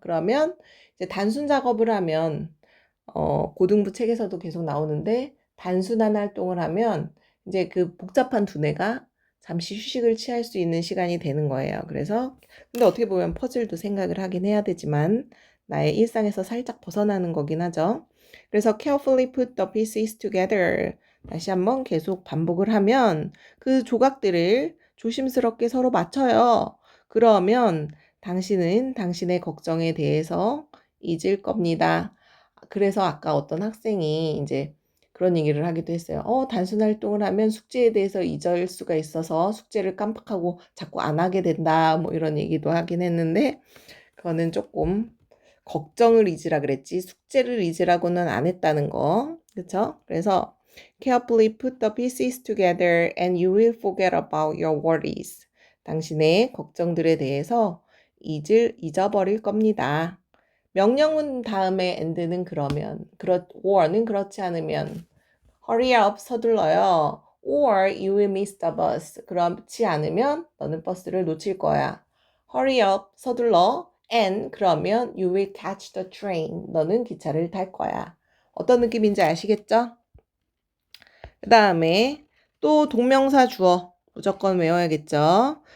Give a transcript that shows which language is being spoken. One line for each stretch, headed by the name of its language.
Korean: 그러면 이제 단순 작업을 하면 고등부 책에서도 계속 나오는데 단순한 활동을 하면 이제 그 복잡한 두뇌가 잠시 휴식을 취할 수 있는 시간이 되는 거예요. 그래서 근데 어떻게 보면 퍼즐도 생각을 하긴 해야 되지만 나의 일상에서 살짝 벗어나는 거긴 하죠.
English: 그래서 carefully put the pieces together.
Korean: 다시 한번 계속 반복을 하면 그 조각들을 조심스럽게 서로 맞춰요. 그러면 당신은 당신의 걱정에 대해서 잊을 겁니다. 그래서 아까 어떤 학생이 이제 그런 얘기를 하기도 했어요. 단순 활동을 하면 숙제에 대해서 잊을 수가 있어서 숙제를 깜빡하고 자꾸 안 하게 된다. 뭐 이런 얘기도 하긴 했는데 그거는 조금 걱정을 잊으라 그랬지 숙제를 잊으라고는 안 했다는 거. 그렇죠?
English: 그래서 carefully put the pieces together and you will forget about your worries.
Korean: 당신의 걱정들에 대해서 잊어버릴 겁니다. 명령문 다음에 and는 그러면, or는 그렇지 않으면,
English: hurry up,
Korean: 서둘러요.
English: or you will miss the bus.
Korean: 그렇지 않으면 너는 버스를 놓칠 거야.
English: hurry up,
Korean: 서둘러.
English: and
Korean: 그러면
English: you will catch the train.
Korean: 너는 기차를 탈 거야. 어떤 느낌인지 아시겠죠? 그 다음에 또 동명사 주어 무조건 외워야겠죠?